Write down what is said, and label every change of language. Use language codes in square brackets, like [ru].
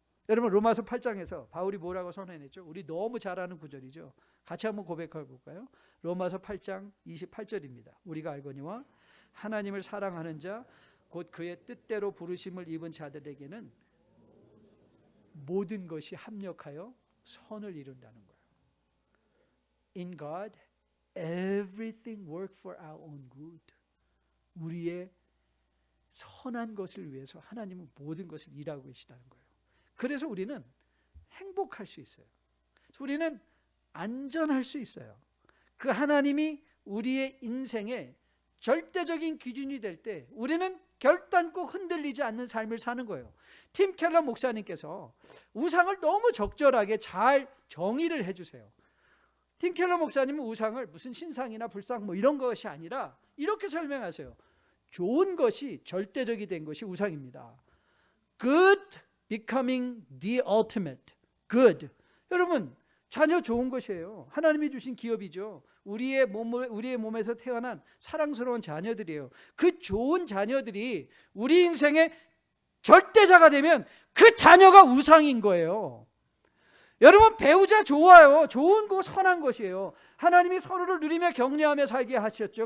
[ko] 여러분, 로마서 8장에서 바울이 뭐라고 선언했죠? 우리 너무 잘 아는 구절이죠. 같이 한번 고백해 볼까요? 로마서 8장 28절입니다. 우리가 알거니와 하나님을 사랑하는 자 곧 그의 뜻대로 부르심을 입은 자들에게는 모든 것이 합력하여 선을 이룬다는 거예요. [en] In God, everything work for our own good. [ko] 우리의 선한 것을 위해서 하나님은 모든 것을 일하고 계시다는 거예요. 그래서 우리는 행복할 수 있어요. 우리는 안전할 수 있어요. 그 하나님이 우리의 인생의 절대적인 기준이 될 때 우리는 결단코 흔들리지 않는 삶을 사는 거예요. 팀 켈러 목사님께서 우상을 너무 적절하게 잘 정의를 해주세요. 팀 켈러 목사님은 우상을 무슨 신상이나 불상 뭐 이런 것이 아니라 이렇게 설명하세요. 좋은 것이 절대적이 된 것이 우상입니다. [en] Good becoming the ultimate good. [ko] 여러분, 자녀 좋은 것이에요. 하나님이 주신 기업이죠. 우리의 몸에서 태어난 사랑스러운 자녀들이에요. 그 좋은 자녀들이 우리 인생의 절대자가 되면 그 자녀가 우상인 거예요. 여러분, 배우자 좋아요. 좋은 거 선한 것이에요. 하나님이 서로를 누리며 격려하며 살게 하셨죠.